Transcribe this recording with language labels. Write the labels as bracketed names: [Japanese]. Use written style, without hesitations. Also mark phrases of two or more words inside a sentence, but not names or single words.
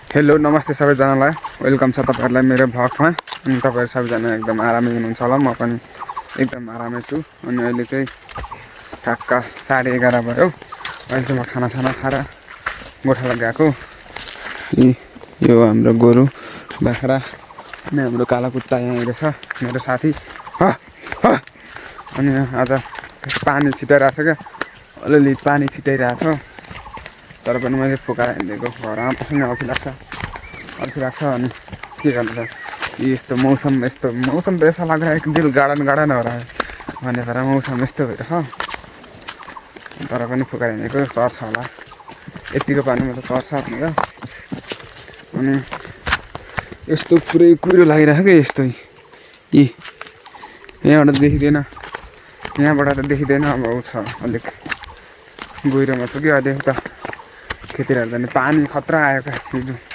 [Nepali] हेलो नमस्ते सबैजनालाई वेलकम छ तपाईहरुलाई मेरो भ्लगमा अनि तपाईहरु सबैजना एकदम आरामै हुनुहुन्छ होला म पनि एकदम आरामै छु अनि अहिले चाहिँ ठ्याक्क 11:30 भयो अहिले चाहिँ म खाना खाएर गोठाला गएको यो हाम्रो गोरु बाख्रा अनि हाम्रो काला कुत्ता यहाँ रहेछ मेरो साथी अनि आज पानी छिटाइरहेछ के अलिअलि पानी छिटाइरहेछ तर पनि मैले फुकाएर हिँडेको घरमा बस्न अल्छी लाग्छ अनि के गर्नु त यस्तो मौसम त [Hindi] ऐसा लग रहा है कि दिल गार्डन हो रहा है [Nepali] भने भएर मौसम यस्तो भइरहेछ तर पनि फुकाएर हिँडेको चर्छ होला यतिको पानीमा त चर्छ भनेर अनि यस्तो पुरै कुहिरो लागिरहेको के यस्तो यहाँबाट देखिँदैन यहाँबाट त देखिँदैन अब छ अलिक गहिरोमा छ कि अहिले त खेतीहरू जाने पानी खतरा आयो क्या हिजो